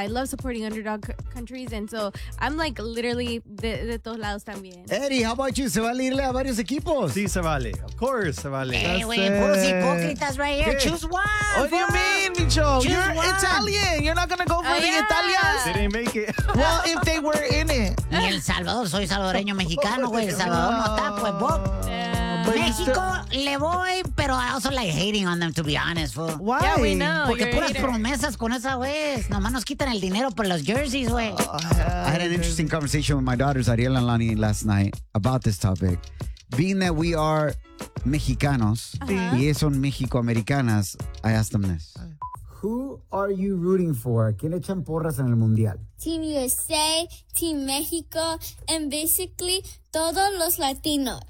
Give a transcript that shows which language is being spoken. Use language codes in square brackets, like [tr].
[en] I love supporting underdog countries, and so I'm like literally [es] de todos lados también. [en] Eddie, how about you? [es] ¿Se vale irle a varios equipos? [en] Sí, se vale. Of course, se vale. Hey, wey, [es] puros hipócritas [en] right here. ¿Qué? Choose one. What do you mean, Micho? You're one. Italian. You're not going to go for the Italians. They didn't make it. Well, if they were in it. [es] Ni El Salvador. Soy salvadoreño mexicano, güey. El Salvador no está, pues, Bob. [en] Mexico, [es] le voy, pero [en] I also like hating on them, to be honest, fool. Why? Yeah, we know. [es] Porque puras promesas con esa vez. Nomás nos quitan el dinero por los jerseys, güey. [en] I had an interesting conversation with my daughters, Ariel and Lani, last night about this topic. Being that we are Mexicanos, uh-huh, [es] y es son Mexico-Americanas, [en] I asked them this. Who are you rooting for? [es] ¿Quién echan porras en el mundial? [en] Team USA, Team Mexico, and basically [es] todos los latinos.